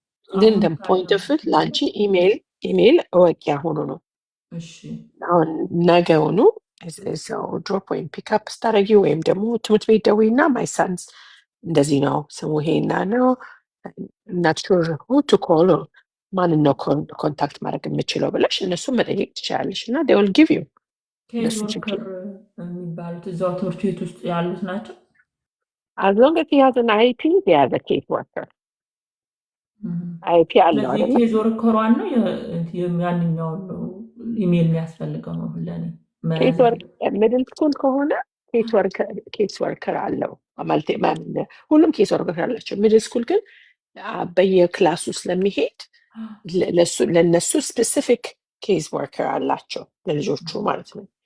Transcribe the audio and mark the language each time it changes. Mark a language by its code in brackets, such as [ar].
[am] ግን [en] the point of it [am] ለአንቺ ኢሜይል እወቂያ ሆኖ ነው አሁን ነገውኑ እዛው ድሮፕ ወይም ፒክአፕ ስታደርጊው ወይም ደግሞ ትምህርት ቤት ደውይና ማይ ሳንስ እንደዚህ ነው ስሙ ይሄና ነው [en] not sure who to call or [am] ማንን ነው ኮንታክት ማድረግ የምችለው ብለሽ እነሱን መጠየቅ ትችላለሽ እና [en] they will give you [am] ኬዝ ወርከር የሚባሉት እዛው ትምህርት ቤት ውስጥ ያሉት ናቸው። [en] as long as he has an IEP they are the case worker [am] IEP አለው አይደል? ኬዝ ወርከሯን ነው ያንኛው ነው ኢሜል የሚያስፈልገው ነው ለኔ ኬዝ ወርከር ሚድል ስኩል ከሆነ ኬዝ ወርከር አለው ማለት ሁሉም ኬዝ ወርከር አላቸው። ሚድል ስኩል ግን በየክላሱ ስለሚሄድ ለነሱ ስፔሲፊክ ኬዝ ወርከር አላቸው ለልጆቹ ማለት ነው።